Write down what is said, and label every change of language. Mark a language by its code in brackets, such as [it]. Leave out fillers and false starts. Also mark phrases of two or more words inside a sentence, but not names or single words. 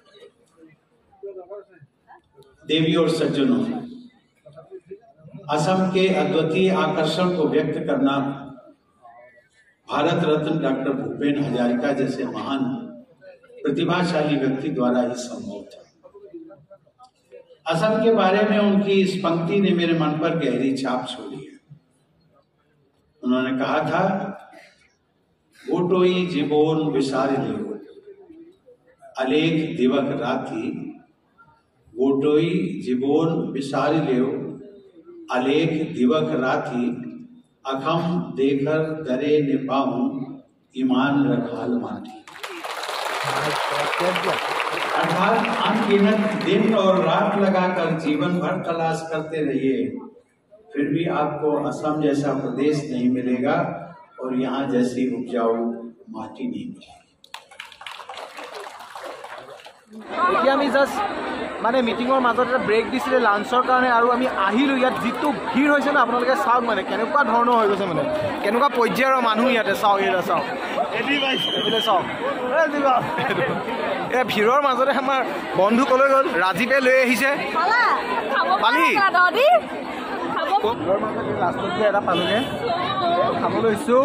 [hi] देवी और सज्जनों, असम के अद्वितीय आकर्षण को व्यक्त करना भारत रत्न डॉक्टर भूपेन हजारिका जैसे महान प्रतिभाशाली व्यक्ति द्वारा ही संभव था। असम के बारे में उनकी इस पंक्ति ने मेरे मन पर गहरी छाप छोड़ी है। उन्होंने कहा था, [as] গোটেই জীৱন বিচাৰিলেও অলেখ দিৱস ৰাতি, গোটেই জীৱন বিচাৰিলেও অলেখ দিৱস ৰাতি, অসম দেশৰ দৰে নাপাওঁ ইমান ৰসাল মাটি। [hi] अर्थात अनगिनत दिन और रात लगाकर जीवन भर तलाश करते रहिए, फिर भी आपको असम जैसा प्रदेश नहीं मिलेगा और यहाँ जैसी उपजाऊ माटी नहीं मिलेगी। [as] এতিয়া আমি জাস্ট মানে মিটিঙৰ মাজত এটা ব্ৰেক দিছিলে লাঞ্চৰ কাৰণে, আৰু আমি আহিলোঁ। ইয়াত যিটো ভিৰ হৈছে ন, আপোনালোকে চাওক মানে কেনেকুৱা ধৰণৰ হৈ গৈছে, মানে কেনেকুৱা পৰ্যায়ৰ মানুহ ইয়াতে। চাওক এইটো চাওক, এইফালে চাওক, এই ভিৰৰ মাজতে আমাৰ বন্ধু ক'লৈ গ'ল, ৰাজীৱে লৈ আহিছে পালি লাষ্টত যে এটা পালোগৈ, খাব লৈছোঁ।